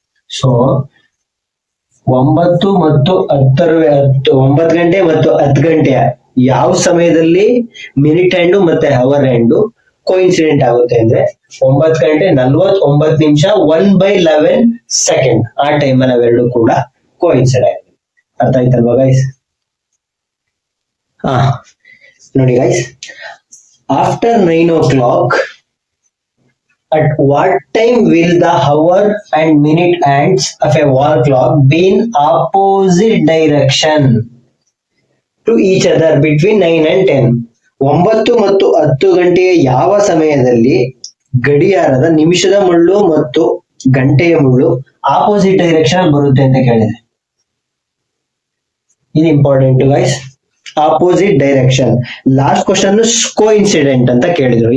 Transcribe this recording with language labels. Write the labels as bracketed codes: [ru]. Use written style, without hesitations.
[kn] So 9 ಮತ್ತು 9 ಗಂಟೆ ಮತ್ತು 10 ಗಂಟೆಯ ಯಾವ ಸಮಯದಲ್ಲಿ ಮಿನಿಟ್ ಹ್ಯಾಂಡು ಮತ್ತೆ ಅವರ್ ಹ್ಯಾಂಡು ಕೋಇನ್ಸಿಡೆಂಟ್ ಆಗುತ್ತೆ ಅಂದ್ರೆ 9 ಗಂಟೆ 49 ನಿಮಿಷ 1/11 ಸೆಕೆಂಡ್. ಆ ಟೈಮ್ ಅಲ್ಲಿ ಅವೆರಡು ಕೂಡ ಕೋಇನ್ಸಿಡ್ ಆಗಿದೆ. ಅರ್ಥ ಆಯ್ತಲ್ವಾ ಗೈಸ್? ನೋಡಿ guys, [en] After 9 o'clock at what time will the hour and minute hands of a wall clock be in opposite direction to each other between 9 and 10? [kn] 9 ಮತ್ತು 10 ಗಂಟೆಯ ಯಾವ ಸಮಯದಲ್ಲಿ ಗಡಿಯಾರದ ನಿಮಿಷದ ಮುಳ್ಳು ಮತ್ತು ಗಂಟೆಯ ಮುಳ್ಳು ಆಪೋಸಿಟ್ ಡೈರೆಕ್ಷನ್ ಬರುತ್ತೆ ಅಂತ ಕೇಳಿದೆ. ಇದು important guys. Opposite direction. Last question coincident ಅಂತ ಕೇಳಿದ್ರು.